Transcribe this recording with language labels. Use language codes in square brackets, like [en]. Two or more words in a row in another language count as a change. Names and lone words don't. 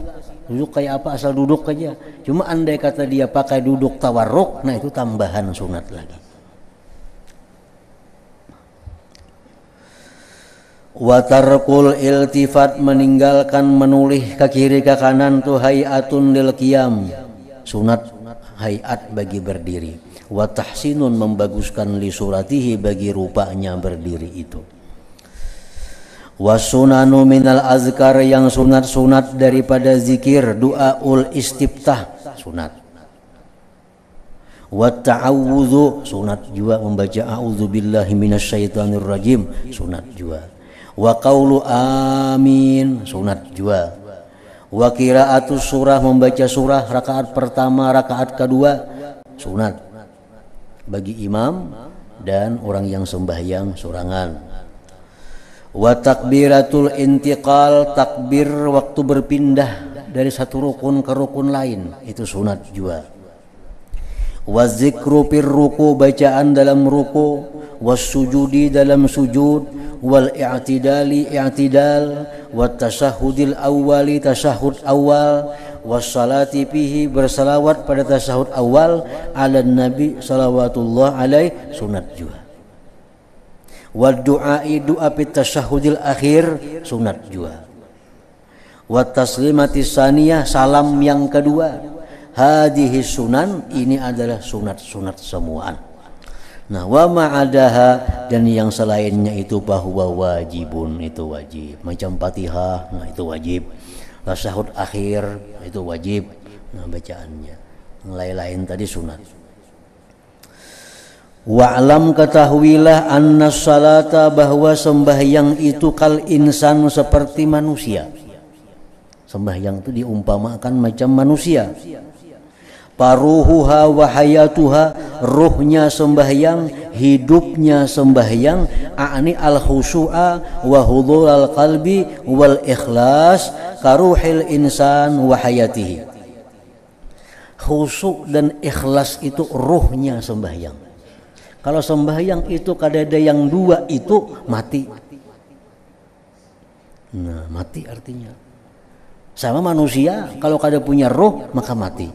[bjn] Duduk kayak apa, asal duduk aja. Cuma andai kata dia pakai duduk tawarruk, nah itu tambahan sunat lagi. [ar] وترك الالتفات, [bjn] meninggalkan menoleh ke kiri ke kanan tu [ar] هيئة للقيام, [bjn] sunat hayat bagi berdiri. [ar] وتحسين, [bjn] membaguskan [ar] لصورته, [bjn] bagi rupanya berdiri itu. [ar] وسنن من الأذكار, [bjn] yang sunat-sunat daripada zikir, [ar] دعاء الاستفتاح [bjn] sunat. [ar] والتعوذ [bjn] sunat juga, membaca [ar] أعوذ بالله من الشيطان الرجيم [bjn] sunat juga. [ar] وقول آمين [bjn] sunat juga. [ar] وقراءة السورة, [bjn] membaca surah rakaat pertama rakaat kedua sunat bagi imam dan orang yang sembahyang sorangan. [ar] وتكبيرات الانتقال, [bjn] takbir waktu berpindah dari satu rukun ke rukun lain itu sunat juga. [ar] والذكر في الركوع, [bjn] bacaan dalam ruku. [ar] والسجود, [bjn] dalam sujud. [ar] والاعتدال, i'tidal. والتشهد الأول, [bjn] tasyahud awal. [ar] والصلاة فيه, [bjn] bersalawat pada tasyahud awal. [ar] على النبي صلوات الله عليه [bjn] sunat juga. [ar] والدعاء، دعاء في التشهد الأخير [bjn] sunat juga. [ar] والتسليمة الثانية, [bjn] salam yang kedua. [ar] هذه سنن, [bjn] ini adalah sunat-sunat semuaan. Nah, [ar] وما عداها, [bjn] dan yang selainnya itu bahwa wajibun, itu wajib. Macam Fatihah, nah itu wajib. Tasyahud akhir itu wajib, nah bacaannya. Yang lain-lain tadi sunat. Wa'lam, ketahuilah, [ar] أن الصلاة, [bjn] bahwa sembahyang itu [ar] كالإنسان, [bjn] seperti manusia. Sembahyang itu diumpamakan macam manusia. [ar] فروحها وحياتها, [bjn] ruhnya sembahyang, hidupnya sembahyang. [ar] أعني الخشوع وحضور القلب والإخلاص كروح الإنسان وحياته. [bjn] Khusu' dan ikhlas itu ruhnya sembahyang. Kalau sembahyang itu kadada yang dua itu mati. Nah, mati artinya. Sama manusia, kalau kada punya roh maka mati.